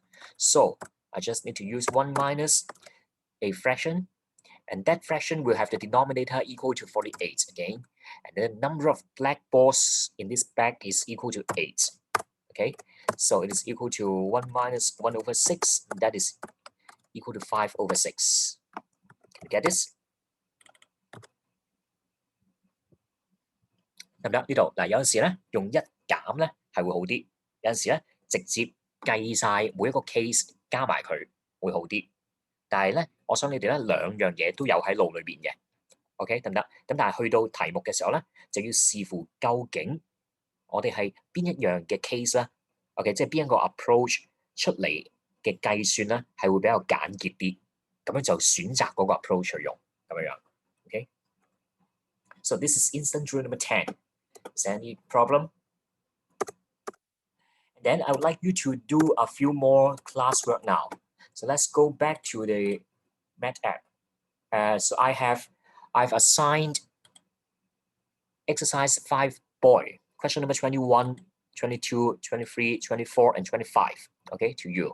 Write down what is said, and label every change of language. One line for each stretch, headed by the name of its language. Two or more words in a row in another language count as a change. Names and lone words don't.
English: So I just need to use 1 minus a fraction, and that fraction will have the denominator equal to 48 again. And then the number of black balls in this bag is equal to 8. Okay, so it is equal to 1 minus 1/6. That is equal to 5/6. Can you get this?
Cantonese: 得唔得？呢度嗱，有陣時咧用一減咧係會好啲，有陣時咧直接計晒每一個 case 加埋佢會好啲。但係咧，我想你哋咧兩樣嘢都有喺腦裏邊嘅 ，OK 得唔得？咁但係去到題目嘅時候咧，就要視乎究竟我哋係邊一樣嘅 case 啦 ，OK， 即係邊一個 approach 出嚟嘅計算咧係會比較簡潔啲，咁樣就選擇嗰個 approach 去用咁樣樣 ，OK。
English: So this is instant rule number 10. Is there any problem? And then I would like you to do a few more classwork now. So let's go back to the Math app. So I've assigned exercise 5 boy, question number 21 22, 23, 24, and 25, okay, to you.